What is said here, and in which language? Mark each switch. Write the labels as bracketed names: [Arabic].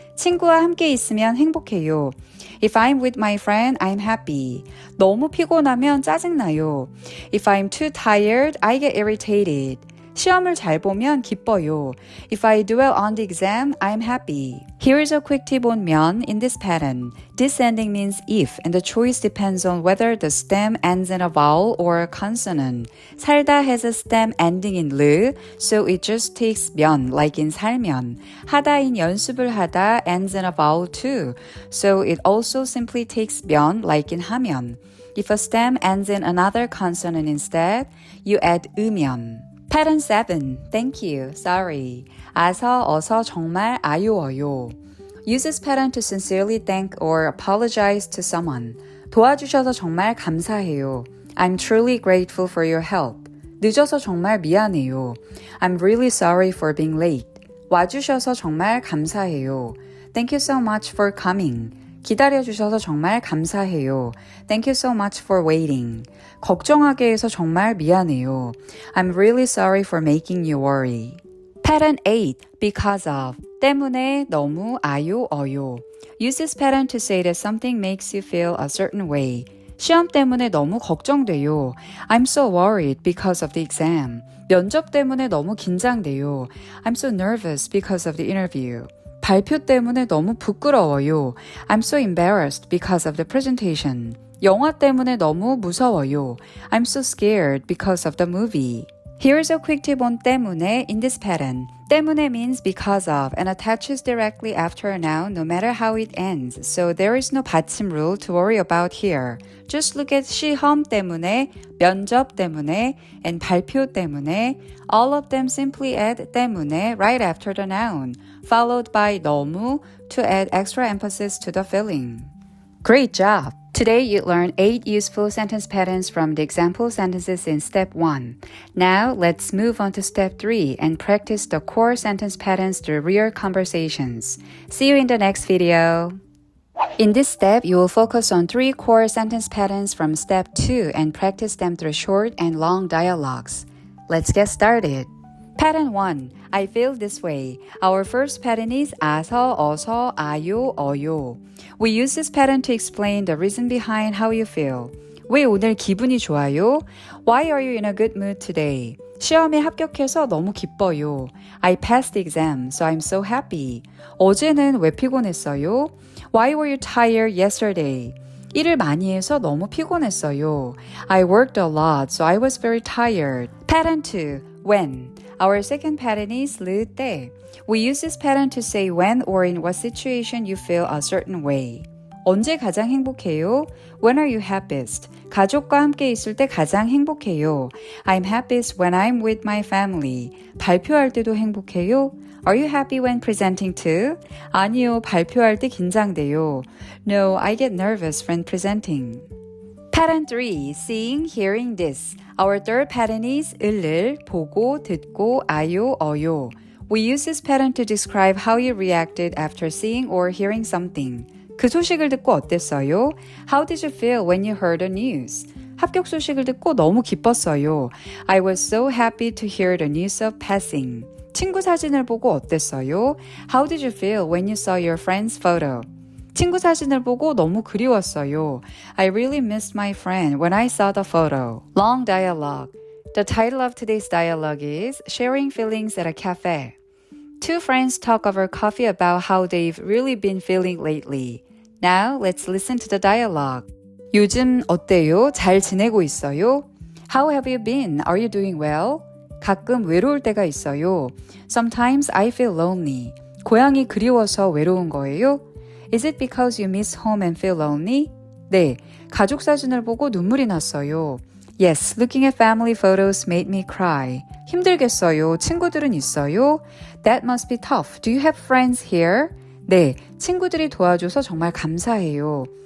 [Korean] 친구와 함께 있으면 행복해요. [English] If I'm with my friend, I'm happy. [Korean] 너무 피곤하면 짜증나요. [English] If I'm too tired, I get irritated. [Korean] 시험을 잘 보면 기뻐요. [English] If I do well on the exam, I'm happy. Here is a quick tip on 면 in this pattern. This ending means if, and the choice depends on whether the stem ends in a vowel or a consonant. 살다 has a stem ending in 르, so it just takes 면, like in 살면. 하다인 연습을 하다 ends in a vowel too, so it also simply takes 면, like in 하면. If a stem ends in another consonant instead, you add 으면. Pattern 7. Thank you, sorry. [Korean] 아서, 어서, 정말, 아요어요. [English] Use this pattern to sincerely thank or apologize to someone. [Korean] 도와주셔서 정말 감사해요. [English] I'm truly grateful for your help. [Korean] 늦어서 정말 미안해요. [English] I'm really sorry for being late. [Korean] 와주셔서 정말 감사해요. [English] Thank you so much for coming. [Korean] 기다려주셔서 정말 감사해요. [English] Thank you so much for waiting. [Korean] 걱정하게 해서 정말 미안해요. [English] I'm really sorry for making you worry. Pattern 8. Because of. 때문에 너무 아요 어요. Use this pattern to say that something makes you feel a certain way. [Korean] 시험 때문에 너무 걱정돼요. [English] I'm so worried because of the exam. [Korean] 면접 때문에 너무 긴장돼요. [English] I'm so nervous because of the interview. [Korean] 발표 때문에 너무 부끄러워요. [English] I'm so embarrassed because of the presentation. [Korean] 영화 때문에 너무 무서워요. [English] I'm so scared because of the movie. Here's a quick tip on 때문에 in this pattern. 때문에 means because of and attaches directly after a noun no matter how it ends. So there is no 받침 rule to worry about here. Just look at 시험 때문에, 면접 때문에, and 발표 때문에. All of them simply add 때문에 right after the noun, followed by 너무 to add extra emphasis to the feeling. Great job! Today you learned 8 useful sentence patterns from the example sentences in step 1. Now let's move on to step 3 and practice the core sentence patterns through real conversations. See you in the next video. In this step, you will focus on 3 core sentence patterns from step 2 and practice them through short and long dialogues. Let's get started. Pattern 1. I feel this way. Our first pattern is 아서, 어서, 아요, 어요. We use this pattern to explain the reason behind how you feel. [Korean] 왜 오늘 기분이 좋아요? [English] Why are you in a good mood today? [Korean] 시험에 합격해서 너무 기뻐요. [English] I passed the exam, so I'm so happy. [Korean] 어제는 왜 피곤했어요? [English] Why were you tired yesterday? [Korean] 일을 많이 해서 너무 피곤했어요. [English] I worked a lot, so I was very tired. Pattern 2. When. Our second pattern is 르, 때. We use this pattern to say when or in what situation you feel a certain way. [Korean] 언제 가장 행복해요? [English] When are you happiest? [Korean] 가족과 함께 있을 때 가장 행복해요. [English] I'm happiest when I'm with my family. [Korean] 발표할 때도 행복해요? [English] Are you happy when presenting too? [Korean] 아니요, 발표할 때 긴장돼요. [English] No, I get nervous when presenting. Pattern 3. Seeing, hearing this. Our third pattern is 을을 보고, 듣고, 아요, 어요. We use this pattern to describe how you reacted after seeing or hearing something. [Korean] 그 소식을 듣고 어땠어요? [English] How did you feel when you heard the news? [Korean] 합격 소식을 듣고 너무 기뻤어요. [English] I was so happy to hear the news of passing. [Korean] 친구 사진을 보고 어땠어요? [English] How did you feel when you saw your friend's photo? [Korean] 친구 사진을 보고 너무 그리웠어요. [English] I really missed my friend when I saw the photo. Long dialogue. The title of today's dialogue is Sharing Feelings at a Cafe. Two friends talk over coffee about how they've really been feeling lately. Now, let's listen to the dialogue. [Korean] 요즘 어때요? 잘 지내고 있어요? [English] How have you been? Are you doing well? [Korean] 가끔 외로울 때가 있어요. [English] Sometimes I feel lonely. [Korean] 고향이 그리워서 외로운 거예요? [English] Is it because you miss home and feel lonely? [Korean] 네, 가족 사진을 보고 눈물이 났어요. [English] Yes, looking at family photos made me cry. [Korean] 힘들겠어요. 친구들은 있어요? [English] That must be tough. Do you have friends here? [Korean] 네, 친구들이 도와줘서 정말 감사해요.